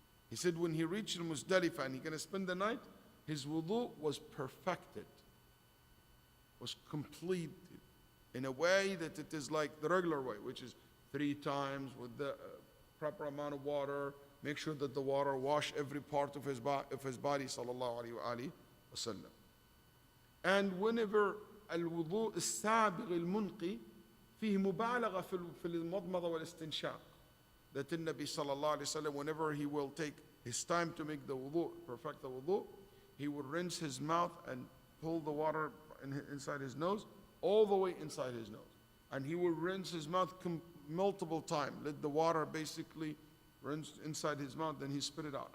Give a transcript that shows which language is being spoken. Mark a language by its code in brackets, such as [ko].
[en] He said when he reached Muzdalifah and he's going to spend the night, his wudu was perfected, was completed in a way that it is like the regular way, which is 3 times with the proper amount of water. Make sure that the water wash every part of his body, sallallahu alayhi wa sallam. And whenever [ar] الوضوء السابغ المنقي فيه مبالغة في المضمضة والاستنشاق. [en] That the Nabi sallallahu alayhi wa sallam, whenever he will take his time to make the wudu, perfect the wudu, he would rinse his mouth and pull the water inside his nose, all the way inside his nose. And he will rinse his mouth multiple times. Let the water basically rinse inside his mouth, then he spit it out.